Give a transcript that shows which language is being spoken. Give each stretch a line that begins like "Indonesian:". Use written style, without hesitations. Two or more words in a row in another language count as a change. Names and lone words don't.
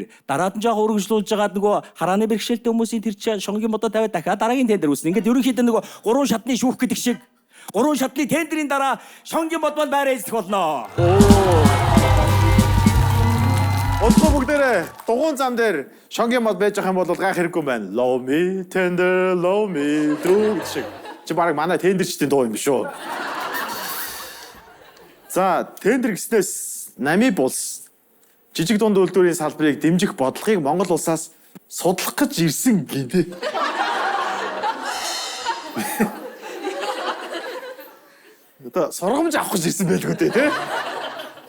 Mongolian: Дараад нь жоо өргөжлүүлж байгаа нөгөө харааны бэрхшээлтэй хүмүүсийн тэр чинь шонгийн модоо тавиад дахиад дараагийн тендер үүснэ. Ингээд ерөнхийдөө нөгөө 3 шатны шүүх гэдэг шиг 3 шатны тендерийн дараа шонгийн мод бол байраа эзлэх болно. Одгоо бүгдээрээ дугуун зам дээр шонгийн мод байж байгаа юм бол гайх хэрэггүй байна.
English: Love me tender, love me true шиг.
Mongolian: Чи бараг манай тендерчдийн дуу юм биш үү? За, тендер гэснээс Нами булс жижиг дунд үйлдвэрийн салбарыг дэмжих бодлогыг Монгол улсаас судлах гэж ирсэн гинэ. Одоо сургамж авах гэж ирсэн байлгүй дээ, тий?